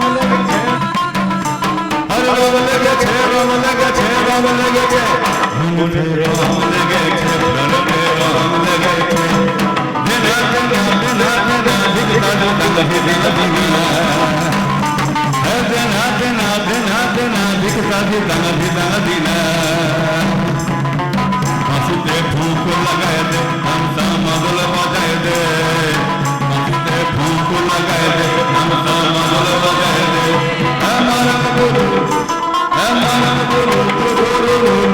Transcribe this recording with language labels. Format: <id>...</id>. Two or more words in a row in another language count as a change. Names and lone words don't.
<bn>লেগেছে, আরে রং লেগেছে রং লেগেছে রং লেগেছে, ঝুমুরে রং লেগেছে, প্রাণে রং লেগেছে, দিনা দিনা দিনা দিনা দিনা দিনা দিনা দিনা, হ্যাঁ দিনা দিনা দিনা দিনা দিনা দিনা দিনা দিনা।</bn> <sck>হাসিতে ঠুক লাগায় দে, হামসা মাদল বাজায় দে, হাসিতে ঠুক লাগায় দে, হামসা মাদল বাজায় দে,</sck> <bn>আমার গুরু আমার গুরু গুরু</bn>